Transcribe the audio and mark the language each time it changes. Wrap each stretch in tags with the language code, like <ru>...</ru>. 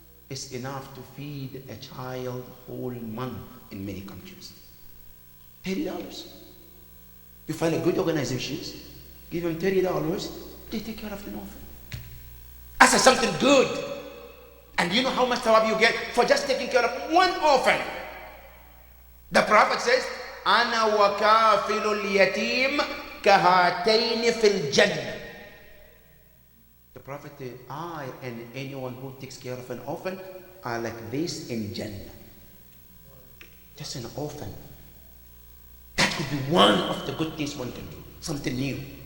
<en>is enough to feed a child whole month in many countries. $30. You find a good organizations, give them $30, they take care of the orphan. As a something good. And you know how much thawab you get for just taking care of one orphan? The Prophet says,</en> <ar>أَنَا وَكَافِلُ الْيَتِيمِ كَهَاتَيْنِ فِي الْجَنَّةِ.</ar> <en>The Prophet said, I and anyone who takes care of an orphan are like this in Jannah. Just an orphan. That could be one of the good things one can do. Something new.</en>